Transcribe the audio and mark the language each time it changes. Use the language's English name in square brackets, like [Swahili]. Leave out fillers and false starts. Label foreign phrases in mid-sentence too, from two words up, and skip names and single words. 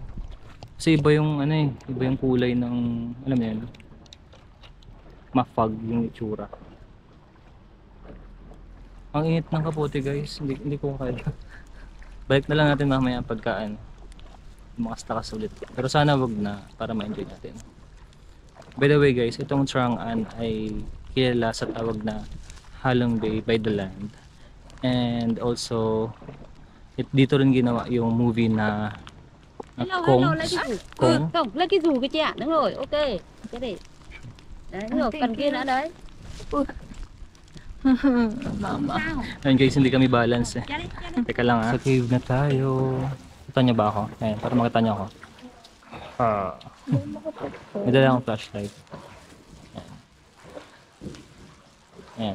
[Filipino] Kasi iba yung ano eh, iba yung kulay ng, alam mo yun, ma-fog yung itsura. Ang init ng kapote guys, hindi ko kaya. Balik na lang natin mamaya pagkaan. Makas-takas ulit. Pero sana wag na para ma-enjoy natin. [English] By the way guys, [Filipino] itong Chang'an ay kilala sa tawag na Halong Bay by the Land. [English] And also, [Filipino] dito rin ginawa yung movie na Kong. Kong. [Vietnamese] Không, lấy cái dù cái chị ạ. Đúng rồi, ok. Cái này. Đấy, đúng rồi, cần kia nữa đấy. Mama. [Filipino] Ayun guys, hindi kami balance eh. Teka lang ha. Sa cave na tayo. Kita niyo ba ako? Ayan, para makita niyo ako. May dala akong flashlight. Ayan.